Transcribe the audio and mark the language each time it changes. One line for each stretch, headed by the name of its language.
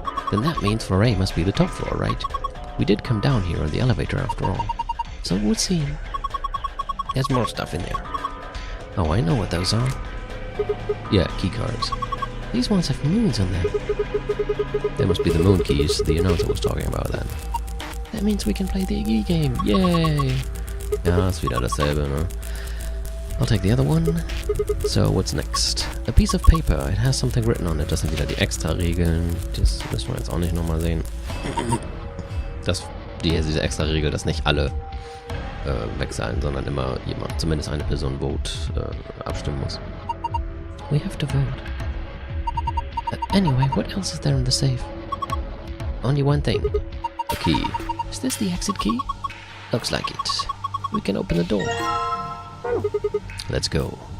English: Then that means floor A must be the top floor, right? We did come down here on the elevator after all. So it would seem. There's more stuff in there. Oh, I know what those are. Yeah, key cards. These ones have moons on them. They must be the moon keys the announcer was talking about then. That means we can play the Iggy game. Yay!
German: Ja, ist wieder dasselbe, ne?
English: I'll take the other one. So, what's next? A piece of paper. It has something written on it.
German: Das sind wieder die Extra-Regeln. Das müssen wir jetzt auch nicht nochmal sehen. Diese Extra-Regel, dass nicht alle weg sein, sondern immer jemand, zumindest eine Person abstimmen muss.
English: We have to vote. Anyway, what else is there in the safe? Only one thing. A key. Is this the exit key? Looks like it. We can open the door. Let's go.